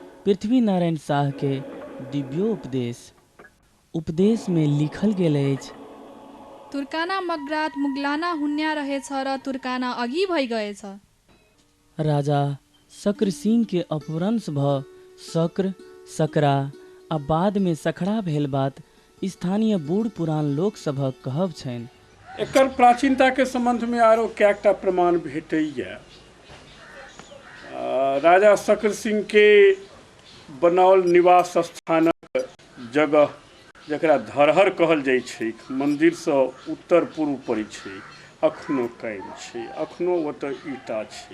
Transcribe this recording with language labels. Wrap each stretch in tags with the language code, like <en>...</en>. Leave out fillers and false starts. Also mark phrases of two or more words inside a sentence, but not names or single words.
<mai>पृथ्वी नारायण शाह के दिव्योपदेश। उपदेश में लिखल गेल अछि,</mai> <ne>तुर्काना मगरात मुगलाना हुन्या रहेछ र तुर्काना अघि भइ गएछ।</ne> <mai>राजा शक्र सिंह के अपभ्रंश भ शक्र, सकरा आ बाद में सखड़ा भेल बात स्थानीय बूढ़ पुरान लोक सभक कहब छनि। एकर प्राचीनता के संबंध में आरो कएकटा प्रमाण भेटैया। राजा शक्र सिंह के बनाओल निवास स्थानक जगह जकरा धरहर कहल जाइ छै, मंदिर से उत्तर पूर्व पड़ै छै, अखनो कायम छै, अखनो ओतऽ ईटा छै।</mai>